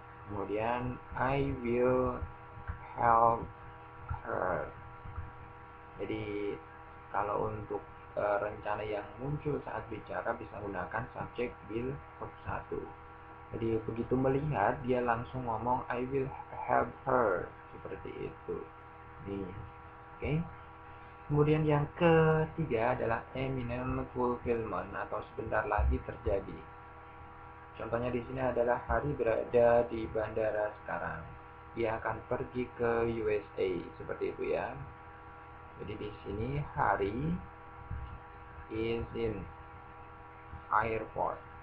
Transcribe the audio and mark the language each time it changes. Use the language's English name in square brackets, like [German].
[Indonesian] Kemudian [English] I will help her. [Indonesian] Jadi kalau untuk rencana yang muncul saat bicara bisa menggunakan subjek will verb 1. Jadi begitu melihat dia langsung ngomong [English] I will help her, [Indonesian] seperti itu. Nih, oke. Kemudian yang ketiga adalah imminent fulfillment atau sebentar lagi terjadi. Contohnya di sini adalah Hari berada di bandara sekarang. Dia akan pergi ke USA, seperti itu ya. Jadi di sini Hari [English] is in airport.